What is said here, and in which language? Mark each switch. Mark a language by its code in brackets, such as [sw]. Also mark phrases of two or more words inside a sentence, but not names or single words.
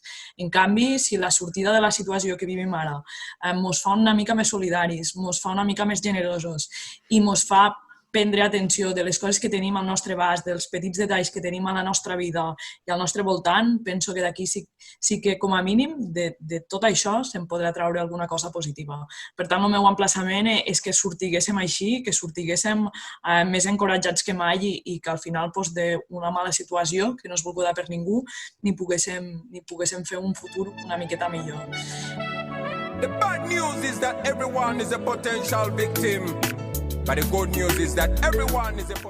[ca] En canvi, si la sortida de la situació que vivim ara ens fa una mica més solidaris, ens fa una mica més generosos i ens fa prendre atenció de les coses que tenim al nostre abast, dels petits detalls que tenim a la nostra vida i al nostre voltant, penso que d'aquí sí que, com a mínim, de tot això se'n podrà treure alguna cosa positiva. Per tant, el meu emplaçament és que sortiguéssim així, que sortiguéssim més encoratjats que mai i que al final d'una mala situació, que no és volguda per ningú, ni poguéssim fer un futur una miqueta millor. [en] The bad news is that everyone is a potential victim. But the good news is that everyone is a